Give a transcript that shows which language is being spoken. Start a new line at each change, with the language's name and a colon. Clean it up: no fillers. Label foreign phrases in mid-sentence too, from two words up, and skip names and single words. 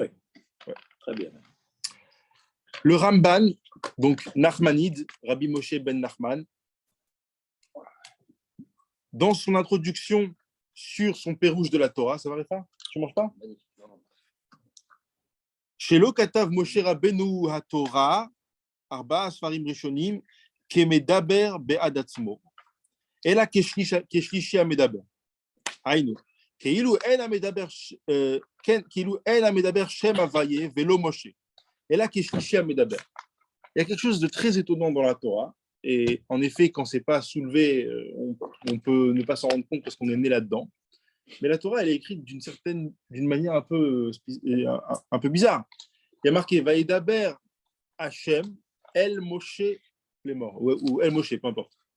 French: Ouais, très bien. Le Ramban, donc Nachmanide, Rabbi Moshe ben Nachman, dans son introduction sur son pérouge de la Torah, ça va, Réfa? Tu manges pas?
Hebrew: שלא כתב משה רבינו התורה, ארבעה ספרים ראשונים, כמדבר בעד עצמו. אלא כשלישי המדבר. Aïnou. כאילו אין המדבר, כן, כאילו אין המדבר שם הוויה ולא משה, אלא כשלישי המדבר.
French: Il y a quelque chose de très étonnant dans la Torah, et en effet, quand c'est pas soulevé, on peut ne pas s'en rendre compte parce qu'on est né là-dedans. Mais la Torah, elle est écrite d'une manière un peu bizarre. Il y a marqué
Hebrew: וידבר השם אל משה
French: les morts, ou
Hebrew: אל משה,
French: peu importe.